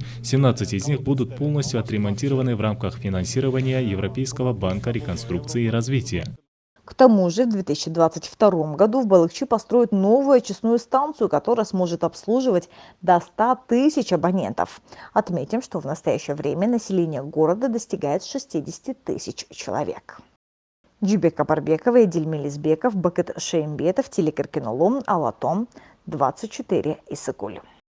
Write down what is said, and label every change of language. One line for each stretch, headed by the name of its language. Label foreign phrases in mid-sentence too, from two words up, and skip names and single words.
Russian: 17 из них будут полностью отремонтированы в рамках финансирования Европейского банка реконструкции и развития. К тому же в 2022 году в Балыкчу построят новую очистную станцию, которая сможет обслуживать до 100 тысяч абонентов. Отметим, что в настоящее время население города достигает 60 тысяч человек. Джубека Барбекова, Эдиль Мелизбеков, Бакыт Шеймбетов, Телекаркинолом, Алатом, 24 Иссыкуль.